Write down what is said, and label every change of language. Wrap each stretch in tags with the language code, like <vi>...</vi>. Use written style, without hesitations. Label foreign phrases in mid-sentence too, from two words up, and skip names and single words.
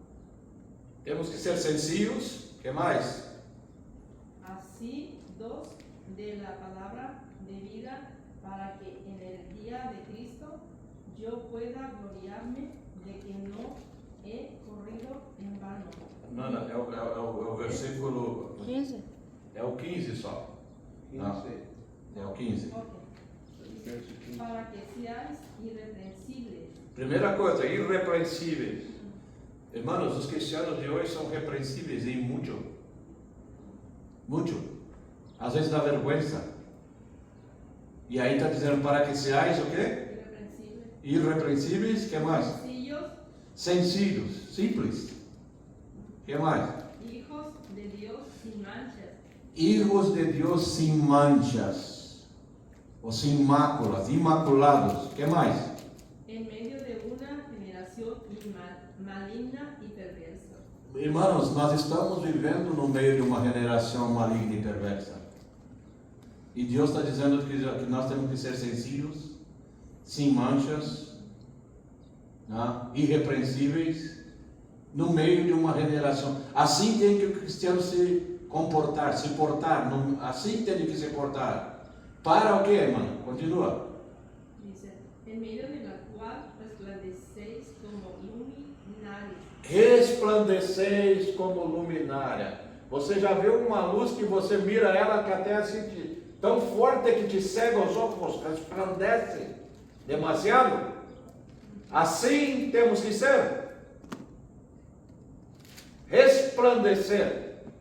<pt>Temos que ser sencillos. Que mais?</pt> <es>Así, dos de la palabra de vida, para que en el día de Cristo yo pueda gloriarme de que no he corrido en vano.</es> <pt>Não, é o versículo 15. É o 15 só. Não, é o 15.</pt> <es>Ok. Para que seáis irreprensibles.</es> <pt>Primeira coisa, irrepreensíveis. Irmãos, os cristianos de hoje são repreensíveis em muito. Muito. Às vezes dá vergonha. E aí está dizendo para que seais o quê?</pt> <es>Irreprensibles.</es> <pt>Irrepreensíveis. O que mais?</pt> <es>Sencillos. Sencillos,</es> <pt>simples. O que mais?</pt> <es>Hijos de Dios sin manchas.</es> <pt>Hijos de Deus sem manchas. Ou sem máculas, imaculados. O que mais?</pt> <es>En medio de una generación maligna y perversa.</es> <pt>Irmãos, nós estamos vivendo no meio de uma geração maligna e perversa. E Deus está dizendo que nós temos que ser sencillos, sem manchas, né? Irrepreensíveis, no meio de uma geração. Assim tem que o cristiano se comportar, se portar. Assim tem que se portar. Para o quê, irmão? Continua.</pt> <es>Dice, en medio de la cual resplandecéis como luminares.</es> <pt>Resplandeceis como luminária. Você já viu uma luz que você mira ela que até assim tão forte que te cega os olhos, resplandece demasiado? Assim temos que ser. Resplandecer.</pt>